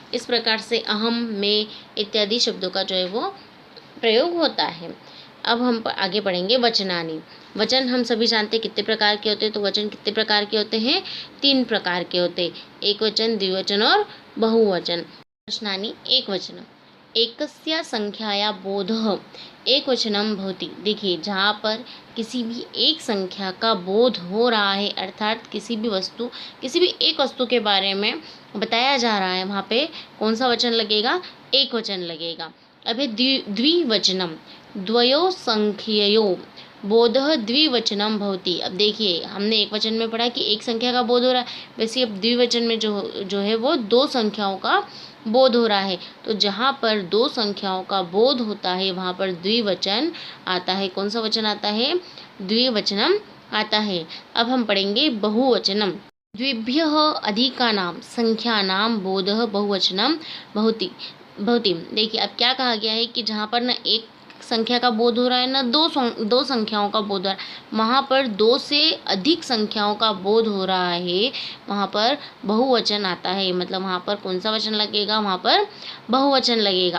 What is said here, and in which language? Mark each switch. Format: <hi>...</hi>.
<hi>इस प्रकार से अहम, में इत्यादि शब्दों का जो है वो प्रयोग होता है। अब हम आगे पढ़ेंगे वचनानि। वचन हम सभी जानते हैं कितने प्रकार के होते हैं। तो वचन कितने प्रकार के होते हैं? 3 प्रकार के होते हैं, एक वचन, द्विवचन और बहुवचन।</hi> <sa>वचनानि एक वचन एकस्य संख्याया बोधः एक वचनम भवति।</sa> <hi>देखिए, जहाँ पर किसी भी एक संख्या का बोध हो रहा है, अर्थात किसी भी एक वस्तु के बारे में बताया जा रहा है, वहाँ पे कौन सा वचन लगेगा? एक वचन लगेगा।</hi> <sa>अभी द्विवचनम द्वयो संख्ययो बोधः द्विवचनम भवति।</sa> <hi>अब देखिए, हमने एक वचन में पढ़ा कि एक संख्या का बोध हो रहा है, वैसे अब द्विवचन में जो है वो 2 संख्याओं का बोध हो रहा है। तो जहाँ पर 2 संख्याओं का बोध होता है वहाँ पर द्विवचन आता है। कौन सा वचन आता है? द्विवचनम आता है। अब हम पढ़ेंगे बहुवचनम।</hi> <sa>द्विभ्यः अधिकानां संख्यानां बोधः बहुवचनम भवति।</sa> <hi>देखिए, अब क्या कहा गया है कि जहाँ पर ना एक संख्या का बोध हो रहा है ना दो संख्याओं का बोध हो रहा है, वहाँ पर 2 से अधिक संख्याओं का बोध हो रहा है, वहाँ पर बहुवचन आता है। मतलब वहाँ पर कौन सा वचन लगेगा? वहाँ पर बहुवचन लगेगा।</hi>